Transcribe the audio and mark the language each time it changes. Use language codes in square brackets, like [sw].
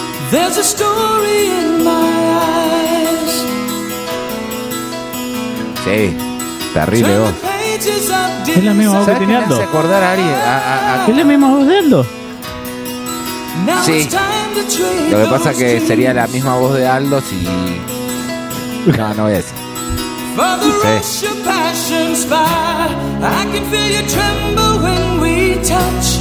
[en] There's a story in my eyes. [es] Sí, terrible voz. Es la misma voz que tiene Aldo. ¿Sabes acordar a alguien? ¿Es la misma voz de Aldo? Sí. Lo que pasa es que sería la misma voz de Aldo si... No, no voy a decir. [en] For the rush of passion's fire, I can feel you tremble when we touch.